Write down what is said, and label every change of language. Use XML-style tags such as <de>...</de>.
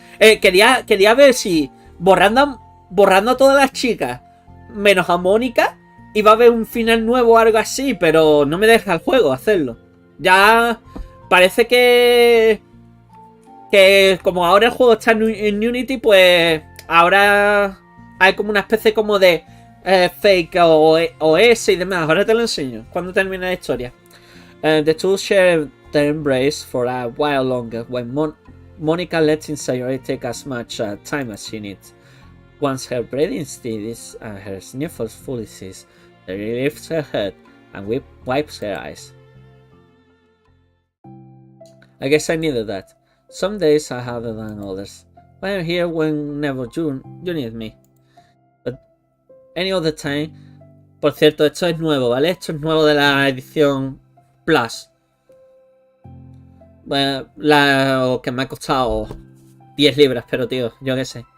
<es>Quería ver si borrando a todas las chicas, menos a Monika, iba a haber un final nuevo o algo así, pero no me deja el juego hacerlo. Ya parece que como ahora el juego está en Unity, pues ahora hay como una especie como de fake OS y demás. Ahora te lo enseño cuando termine la historia.</es> <en>The two share their embrace for a while longer when Monika lets Sayori take as much time as she needs. Once her breathing steadies and her sniffles fully cease, Sayori lifts her head and wipes her eyes. I guess I needed that. Some days are harder than others. But I'm here whenever you need me. But any other time...</en> <es>Por cierto, esto es nuevo, ¿vale? Esto es nuevo de la edición Plus. Bueno, que me ha costado 10 libras, pero tío, yo qué sé.</es>